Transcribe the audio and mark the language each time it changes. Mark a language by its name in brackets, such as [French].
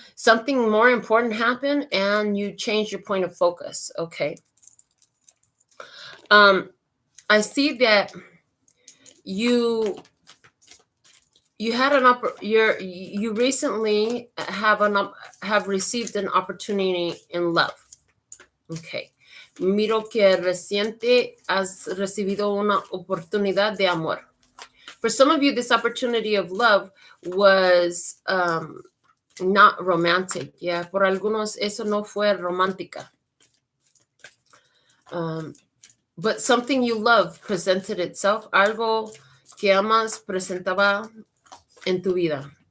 [English] Something more important happened and you changed your point of focus. Okay. I see that you had you recently have received an opportunity in love. [Spanish] Okay. Miro que reciente has recibido una oportunidad de amor. [English] For some of you, this opportunity of love was Not romantic. [Spanish] Yeah, por algunos eso no fue romántica. [English] But something you love presented itself. [Spanish] Algo que amas presentaba en tu vida.